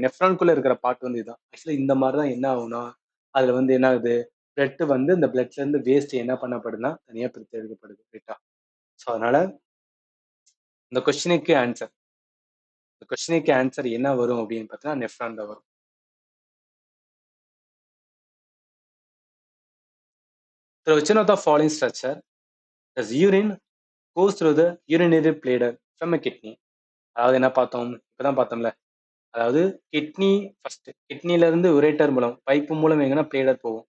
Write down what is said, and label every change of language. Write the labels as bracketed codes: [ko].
[ta] நெஃப்ரான்குள்ள இருக்கிற பார்ட் வந்து இதுதான். ஆக்சுவலி இந்த மாதிரி தான் என்ன ஆகும்னா அதுல வந்து என்ன ஆகுது பிளட் வந்து இந்த பிளட்ல இருந்து வேஸ்ட் என்ன பண்ணப்படுதுன்னா தனியா பிரித்து எடுக்கப்படுது. ரைட்டா? ஸோ அதனால இந்த கொஸ்டினுக்கு ஆன்சர் என்ன வரும் அப்படின்னு பார்த்தீங்கன்னா நெஃப்ரான் தான் வரும். [en] So which one of the following structure does urine goes through the urinary bladder from a kidney? [ta] அதாவது என்ன பார்த்தோம் இப்பதான் பார்த்தோம்ல. அதாவது கிட்னி ஃபர்ஸ்ட் கிட்னில இருந்து உரேட்டர் மூலம் பைப்பு மூலம் எங்கன்னா பிளேடர் போகும்.